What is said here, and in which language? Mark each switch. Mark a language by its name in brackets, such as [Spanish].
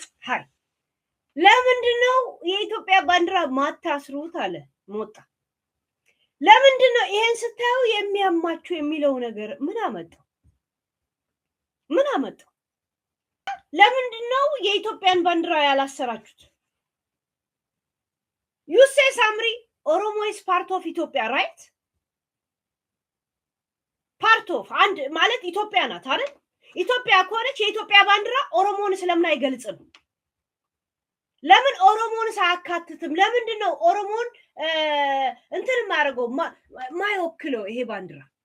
[Amharic] ሃይ ለምንድነው የኢትዮጵያ ባንዲራ ማታስሩት አለ ሞጣ። ለምንድነው ይሄን ስታዩ የሚያማችሁ የሚለው ነገር ምን አመጣው? ለምንድነው የኢትዮጵያን ባንዲራ ያላሰራችሁት? [English] you say ሳምሪ ኦሮሞ is part of ኢትዮጵያ right? [Amharic] ፓርት ኦፍ አንድ ማለት ኢትዮጵያ ናት አይደል? ኢትዮጵያ ከሆነች የኢትዮጵያ ባንዲራ ኦሮሞን ስለምን አይገልጽም? ለምን ኦሮሞን ሳያካትትም? ለምንድነው ኦሮሞን እንትን ማረገው ማይወክለው ይሄ ባንዲራ?